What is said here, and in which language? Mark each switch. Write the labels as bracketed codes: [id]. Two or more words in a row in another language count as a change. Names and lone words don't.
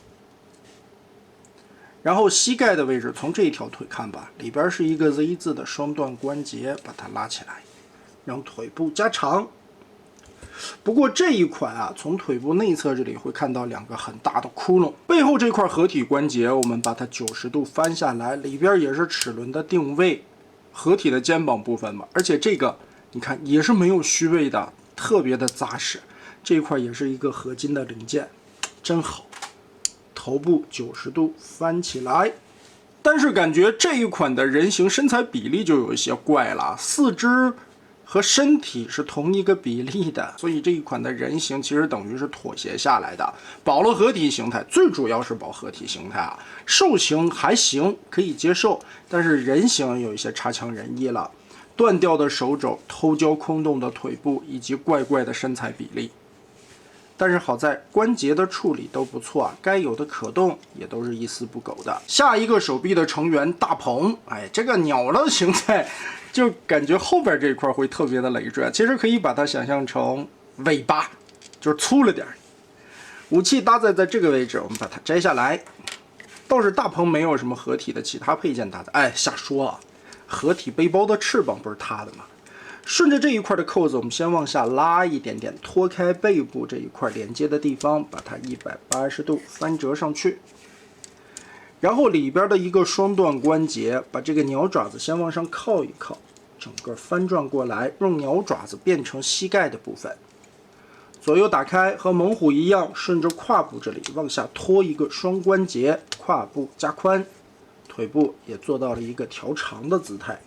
[zh] 然後膝蓋的位置，從這一條腿看吧，裡邊是一個 Z 字的雙段關節，把它拉起来，讓腿部加長。不過這一款啊，從腿部內側這裡會看到兩個很大的窟窿。背後這塊合體關節，我們把它90度翻下來，裡邊也是齒輪的定位，合體的肩膀部分嘛。而且這個你看也是沒有虛位的，特別的扎實。這一塊也是一個合金的零件，真好。頭部90度翻起來，但是感覺這一款的人形身材比例就有一些怪了，四肢和身體是同一個比例的，所以這一款的人形其實等於是妥協下來的，保了合體形態，最主要是保合體形態啊。獸形還行，可以接受，但是人形有一些差強人意了，斷掉的手肘、偷膠空洞的腿部以及怪怪的身材比例。但是好在關節的處理都不錯啊，該有的可動也都是一絲不苟的。下一個手臂的成員大鵬，哎，這個鳥的形態，就感覺後邊這一塊會特別的累贅。其實可以把它想象成尾巴，就是粗了點。武器搭載在這個位置，我們把它摘下來。倒是大鵬沒有什麼合體的其他配件搭載，哎，瞎說啊，合體背包的翅膀不是他的嗎？順着這一塊的扣子，我們先往下拉一點點，脫開背部這一塊連接的地方，把它180度翻折上去。然後裡邊的一個雙段關節，把這個鳥爪子先往上靠一靠，整個翻轉過來，用鳥爪子變成膝蓋的部分。左右打開，和猛虎一樣，順着胯部這裡往下拖一個雙關節，胯部加寬，腿部也做到了一個調長的姿態。